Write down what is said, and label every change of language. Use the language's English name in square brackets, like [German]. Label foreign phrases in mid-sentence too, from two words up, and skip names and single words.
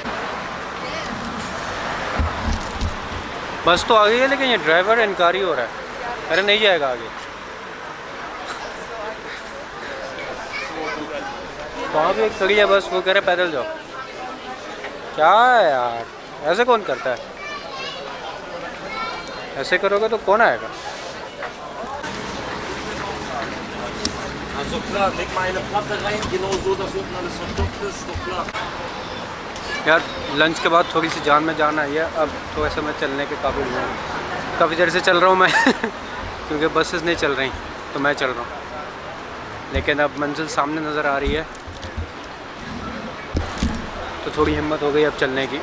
[Hindi] बस तो आ गई है, लेकिन ये ड्राइवर इनकारी हो रहा है, अरे नहीं जाएगा आगे। वहाँ भी एक खड़ी है बस, वो कह रहे पैदल जाओ। क्या है यार, ऐसे कौन करता है? ऐसे करोगे तो कौन आएगा? [German] Also klar, leg mal eine Platte rein, genau so, dass unten alles verstopft ist, doch klar. [Hindi] यार लंच के बाद थोड़ी सी जान में जान आई है, अब तो ऐसे मैं चलने के काबिल हूँ। काफ़ी देर से चल रहा हूँ मैं क्योंकि बसेस नहीं चल रही तो मैं चल रहा हूँ, लेकिन अब मंजिल सामने नज़र आ रही है तो थोड़ी हिम्मत हो गई अब चलने की।